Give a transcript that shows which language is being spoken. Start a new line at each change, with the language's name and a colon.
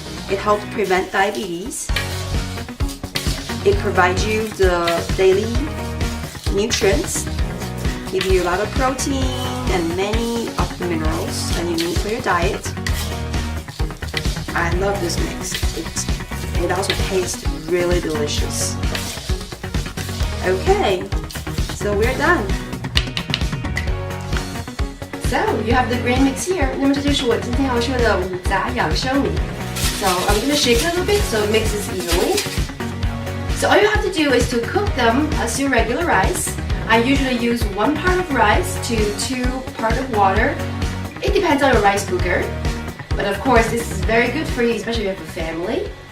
English: It helps prevent diabetes. It provides you the daily nutrients, give you a lot of protein and many of the minerals that you need for your diet. I love this mix. It also tastes really delicious. Okay, so we're done. So you have the grain mix here.
Chinese: 那么这就是我今天要说的五杂养生米。
English: So I'm going to shake it a little bit so it mixes evenly. So all you have to do is to cook them as your regular rice. I usually use 1 part of rice to 2 parts of water. It depends on your rice cooker. But of course, this is very good for you, especially if you have a family.